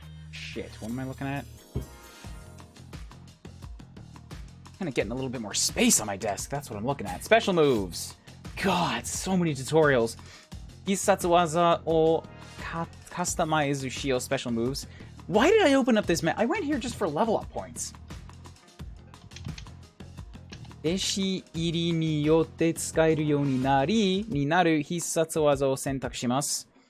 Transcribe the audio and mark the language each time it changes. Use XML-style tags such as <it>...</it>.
<en>Shit, what am I looking at? Kind of getting a little bit more space on my desk. That's what I'm looking at. Special moves. God, so many tutorials.</en> <ja>必殺技をカスタマイズしよう</ja> <en>special moves. Why did I open up this map? I went here just for level up points.</en> <ja>弟子入りによって使えるようになる必殺技を選択します。</ja>